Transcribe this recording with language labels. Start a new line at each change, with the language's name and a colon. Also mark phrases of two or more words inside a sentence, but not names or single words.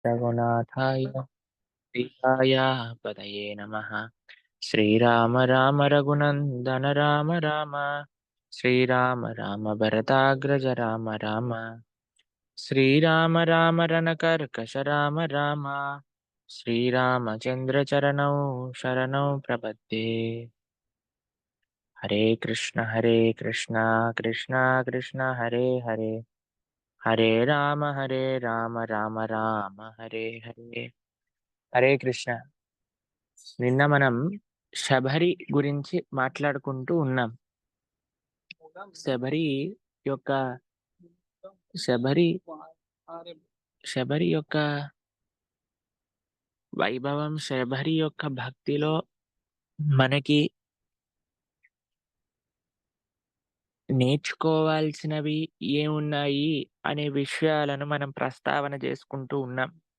Sanskrit: रघुनाथाय सीताय पतये नमः। श्रीराम राम रघुनन्दन राम राम। श्रीराम राम भरताग्रज राम राम। श्रीराम राम रणकर्कश राम राम। श्रीरामचन्द्र चरणौ शरणौ प्रपद्ये। हरे कृष्ण कृष्ण कृष्ण हरे हरे, हरे राम राम राम हरे हरे।
Telugu: హరే కృష్ణ. నిన్న మనం శబరి గురించి మాట్లాడుకుంటూ ఉన్నాం. శబరి యొక్క శబరి శబరి యొక్క వైభవం, శబరి యొక్క భక్తిలో మనకి నేర్చుకోవాల్సినవి ఏమున్నాయి అనే విషయాలను మనం ప్రస్తావన చేసుకుంటూ ఉన్నాం.